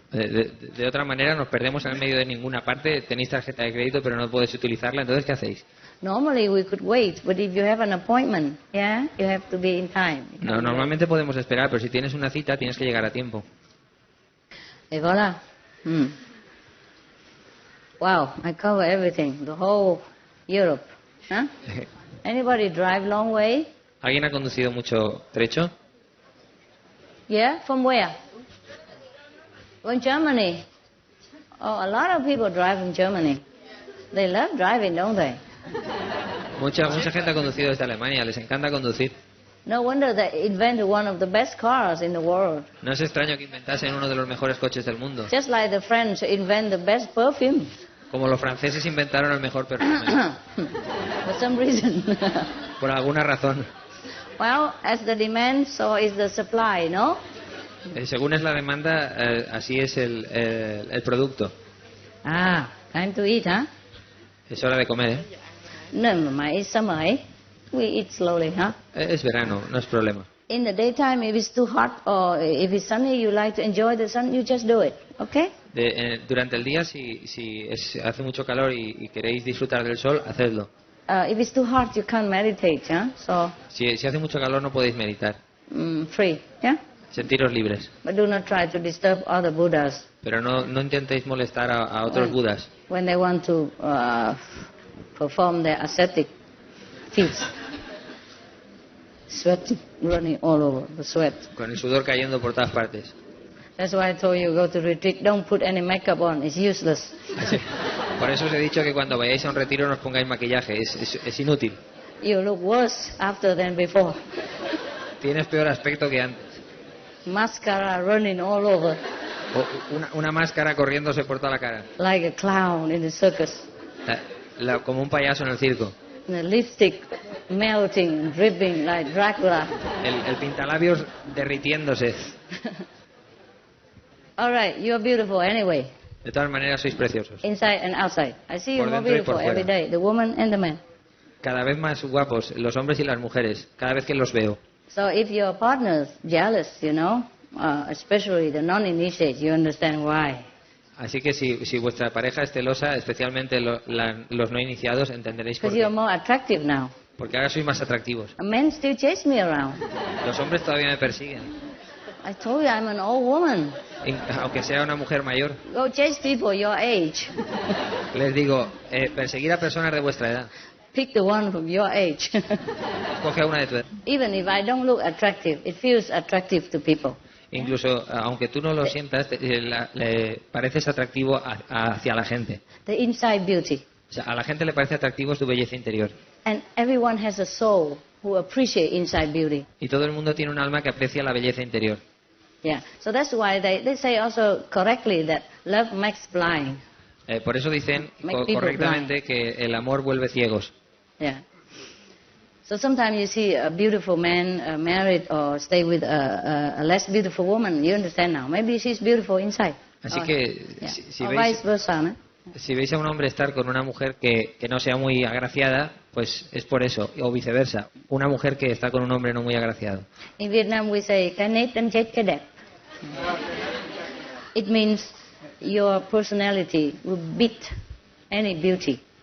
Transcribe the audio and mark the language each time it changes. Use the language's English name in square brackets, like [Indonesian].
[Spanish] De otra manera, nos perdemos en el medio de ninguna parte. Tenéis tarjeta de crédito, pero no podéis utilizarla. Entonces, ¿qué hacéis? [English] Normally we could wait, but if you have an appointment, yeah, you have to be in time. [Spanish] No, normalmente podemos esperar, pero si tienes una cita, tienes que llegar a tiempo. [English] Hey, voilà. Wow, I cover everything, the whole Europe. Huh? Anybody drive long way? [Spanish] ¿Alguien ha conducido mucho trecho? [English] Yeah, from where? From Germany. Oh, a lot of people drive in Germany. They love driving, don't they? [Spanish] Mucha gente ha conducido desde Alemania, les encanta conducir. [English] No wonder they invented one of the best cars in the world. [Spanish] No es extraño que inventasen uno de los mejores coches del mundo. [English] Just like the French invent the best perfume. [Spanish] Como los franceses inventaron el mejor perfume. [English] For some reason. [Spanish] Por alguna razón. [English] Well, as the demand, so is the supply, no? [Spanish] Según es la demanda, así es el producto. [English] Ah, time to eat, huh? [Spanish] Es hora de comer, ¿eh? [English] No, it's summer, eh? We eat slowly, huh? [Spanish] Es verano, no es problema. [English] In the daytime, if it's too hot or if it's sunny, you like to enjoy the sun, you just do it, okay? [Spanish] Durante el día, si hace mucho calor y queréis disfrutar del sol, hacedlo. [English] If it's too hot, you can't meditate, huh? So. [Spanish] Si hace mucho calor, no podéis meditar. [English] Free, yeah? [Spanish] Sentiros libres. [English] But do not try to disturb other Buddhas. [Spanish] Pero no intentéis molestar a otros Budas. [English] When they want to perform their ascetic feats. Sweat running all over, the sweat. [Spanish] Con el sudor cayendo por todas partes. [English] That's why I told you, go to retreat, don't put any makeup on, it's useless. [Spanish] Así. Por eso os he dicho que cuando vayáis a un retiro no os pongáis maquillaje, es inútil. [English] You look worse after than before. [Spanish] Tienes peor aspecto que antes. [English] Mascara running all over. [Spanish] Una máscara corriéndose por toda la cara. [English] Like a clown in the circus. [Spanish] Como un payaso en el circo. [English] The lipstick melting, dripping like Dracula. [Spanish] El pintalabios derritiéndose. [English] All right, you're beautiful anyway. [Spanish] De todas maneras sois preciosos. [English] Inside and outside. I see you more beautiful every day, the woman and the man. [Spanish] Cada vez más guapos, los hombres y las mujeres, cada vez que los veo. [English] So if your partner's jealous, you know, especially the non-initiates, you understand why. [Spanish] Así que si vuestra pareja es celosa, especialmente los no iniciados, entenderéis por [English] Because [Spanish] qué. [English] you're more attractive now. [Spanish] Porque ahora sois más atractivos. [English] Men still chase me around. [Spanish] Los hombres todavía me persiguen. [English] I told you I'm an old woman. [Spanish] Aunque sea una mujer mayor. [English] Go chase people your age. [Spanish] Les digo, perseguir a personas de vuestra edad. [English] Pick the one from your age. [Spanish] Escoge a una de tu edad. [English] Even if I don't look attractive, it feels attractive to people. [Spanish] Incluso, aunque tú no lo sientas, le pareces atractivo hacia la gente. [English] The inside beauty. [Spanish] O sea, a la gente le parece atractivo tu belleza interior. [English] And everyone has a soul who appreciate inside beauty. [Spanish] Y todo el mundo tiene un alma que aprecia la belleza interior. [English] Yeah. So that's why they say also correctly that love makes blind. [Spanish] Por eso dicen correctamente que el amor vuelve ciegos. [English] Yeah. So sometimes you see a beautiful man married or stay with a less beautiful woman. You understand now. Maybe she's beautiful inside. [Spanish] Así que vice versa, ¿no? Si veis a un hombre estar con una mujer que no sea muy agraciada, pues es por eso, o viceversa. Una mujer que está con un hombre no muy agraciado. [English] In Vietnam we say [Vietnamese] "Cái nết đánh chết cái đẹp." [English] It means your personality will beat any beauty.